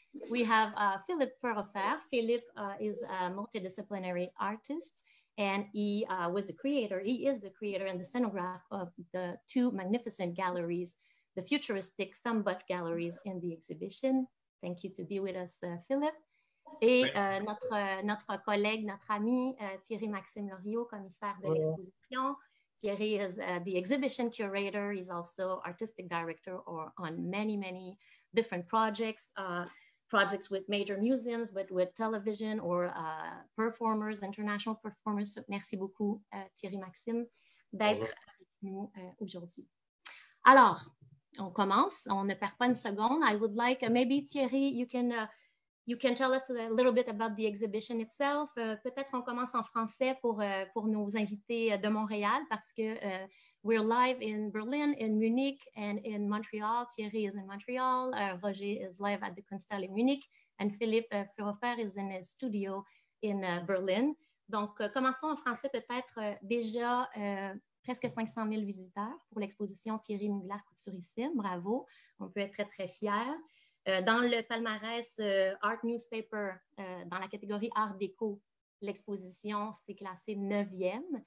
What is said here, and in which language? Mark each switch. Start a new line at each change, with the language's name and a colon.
English: We have Philipp Fürhofer. Philipp is a multidisciplinary artist, and he is the creator and the scenograph of the two magnificent galleries, the futuristic femme-butte galleries in the exhibition. Thank you to be with us, Philipp.
French: Et notre collègue, notre ami Thierry-Maxime Loriot, commissaire de l'exposition.
English: Thierry is the exhibition curator. He's also artistic director on many, many different projects, projects with major museums, but with television or performers, international performers.
French: Merci beaucoup, Thierry-Maxime, d'être avec nous aujourd'hui. Alors, on commence, on ne perd pas une seconde.
English: I would like, maybe Thierry, you can tell us a little bit about the exhibition itself.
French: Peut-être on commence en français pour nos invités de Montréal parce que
English: we're live in Berlin, in Munich, and in Montreal. Thierry is in Montreal, Roger is live at the Kunsthalle Munich, and Philipp Fürhofer is in his studio in Berlin.
French: Donc, commençons en français peut-être déjà presque 500 000 visiteurs pour l'exposition Thierry Mugler Couturissime. Bravo, on peut être très, très fiers. Dans le palmarès Art Newspaper, dans la catégorie Art déco, l'exposition s'est classée 9e.